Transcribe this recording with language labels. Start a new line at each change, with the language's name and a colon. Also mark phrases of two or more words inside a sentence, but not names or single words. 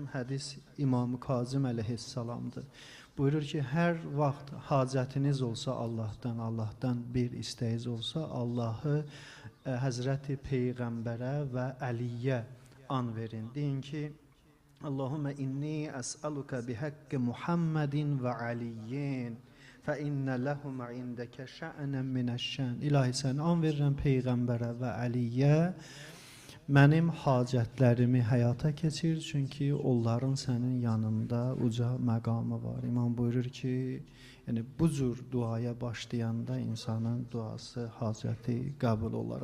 Azerbaijani: Hədis İmam-ı Kazım əleyhissalamdır. Buyurur ki, hər vaxt hacətiniz olsa Allahdan bir istəyiniz olsa, Allahı Həzrəti Peyğəmbərə və Əliyyə an verin. Deyin ki,
Arabic: اللهم إني أسألك بحق محمد وعلي. فَإِنَّ لَهُمْ عِنْدَكَ شَأْنًا مِنَ الشَّأْنِ.
Azerbaijani: İlahi sən an verirəm Peyğəmbərə və Əliyyə, mənim hacətlərimi həyata keçir, çünki onların sənin yanında uca məqamı var. İmam buyurur ki, yəni bu cür duaya başlayanda insanın duası, hacəti qəbul olar.